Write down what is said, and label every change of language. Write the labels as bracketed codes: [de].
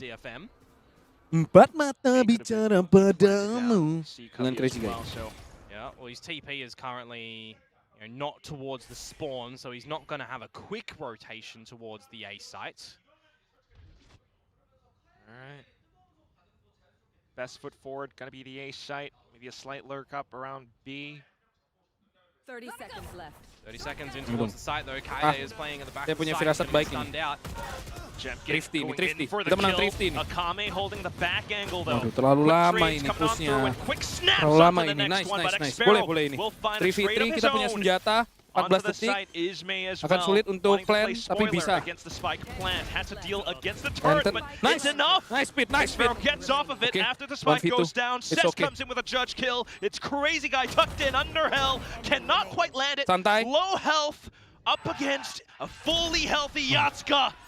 [id] 4 mata bicara padamu dengan Crazy Guy. [en] Yeah, well, his TP is currently not towards the spawn, so he's not going to have a quick rotation towards the A site. All right. Best foot forward, going to be the A site. Maybe a slight lurk up around B. 30 seconds left. 30 seconds in towards the site though. Kaide is playing at the back [id] Saya [en] of the [id] punya [en] site. [id] firasat baik ini. [en] Thrifty. [id] Kita menang Thrifty nih. [en] Akame holding the back angle though. [id] Aduh, terlalu lama ini pushnya. Terlalu lama ini. Nice. Boleh ini. Thrifty, kita punya senjata. 14 detik. Akan sulit untuk plan, tapi bisa. [en] Nice. Nice speed. Gets off of it after the spike goes down. Seth comes in with a Judge kill. It's Crazy Guy tucked in under hell. Cannot quite land it. [id] Santai. [en] Low health up against a fully healthy Yatska.